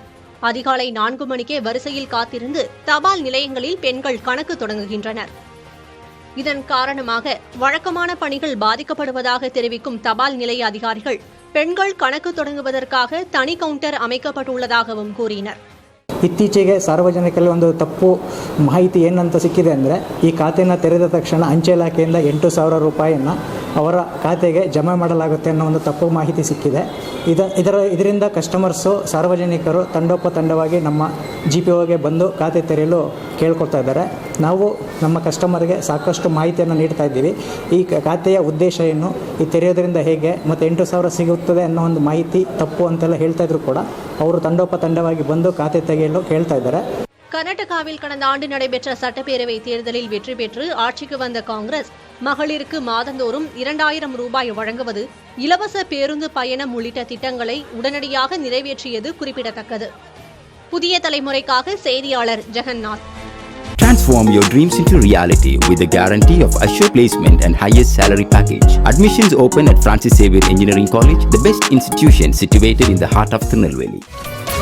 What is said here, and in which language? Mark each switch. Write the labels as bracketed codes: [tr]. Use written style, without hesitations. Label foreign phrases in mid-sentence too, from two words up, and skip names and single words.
[ta] அதிகாலை 4 மணிக்கே வரிசையில் காத்திருந்து தபால் நிலையங்களில் பெண்கள் கணக்கு தொடங்குகின்றனர். இதன் காரணமாக வழக்கமான பணிகள் பாதிக்கப்படுவதாக தெரிவிக்கும் தபால் நிலைய அதிகாரிகள் பெண்கள் கணக்கு தொடங்குவதற்காக தனி கவுண்டர் அமைக்கப்பட்டுள்ளதாகவும் கூறினர். [kn] ಇತ್ತೀಚೆಗೆ ಸಾರ್ವಜನಿಕರಲ್ಲಿ ಒಂದು ತಪ್ಪು ಮಾಹಿತಿ ಏನಂತ ಸಿಕ್ಕಿದೆ ಅಂದರೆ, ಈ ಖಾತೆಯನ್ನು ತೆರೆದ ತಕ್ಷಣ ಅಂಚೆ ಇಲಾಖೆಯಿಂದ 8,000 ರೂಪಾಯಿಯನ್ನು ಅವರ ಖಾತೆಗೆ ಜಮಾ ಮಾಡಲಾಗುತ್ತೆ ಅನ್ನೋ ಒಂದು ತಪ್ಪು ಮಾಹಿತಿ ಸಿಕ್ಕಿದೆ. ಇದರಿಂದ ಕಸ್ಟಮರ್ಸು, ಸಾರ್ವಜನಿಕರು ತಂಡೋಪತಂಡವಾಗಿ ನಮ್ಮ GPOಗೆ ಬಂದು ಖಾತೆ ತೆರೆಯಲು ಕೇಳ್ಕೊಳ್ತಾ ಇದ್ದಾರೆ. ನಾವು ನಮ್ಮ ಕಸ್ಟಮರ್ಗೆ ಸಾಕಷ್ಟು ಮಾಹಿತಿಯನ್ನು ನೀಡ್ತಾ ಇದ್ದೀವಿ. ಈ ಖಾತೆಯ ಉದ್ದೇಶ ಏನು, ಈ ತೆರೆಯೋದ್ರಿಂದ ಹೇಗೆ, ಮತ್ತು 8,000 ಸಿಗುತ್ತದೆ ಅನ್ನೋ ಒಂದು ಮಾಹಿತಿ ತಪ್ಪು ಅಂತೆಲ್ಲ ಹೇಳ್ತಾ ಇದ್ರು ಕೂಡ ಅವರು ತಂಡೋಪತಂಡವಾಗಿ ಬಂದು ಖಾತೆ ತೆಗೆಯಲು ಕೇಳ್ತಾ ಇದ್ದಾರೆ. [ta] கர்நாடகாவில் கடந்த ஆண்டு நடைபெற்ற சட்டப்பேரவை தேர்தலில் வெற்றி பெற்று ஆட்சிக்கு வந்த காங்கிரஸ் மகளிருக்கு மாதந்தோறும் 2,000 ரூபாய் வழங்குவது, இலவச பேருந்து பயணம் உள்ளிட்ட திட்டங்களை உடனடியாக நிறைவேற்றியது குறிப்பிடத்தக்கது. புதிய தலைமுறைக்காக செய்தியாளர் ஜெகநாத். [en] Transform your dreams into reality with the guarantee of assured placement and highest salary package. Admissions open at Francis Xavier Engineering College, the best institution situated in the heart of Tirunelveli.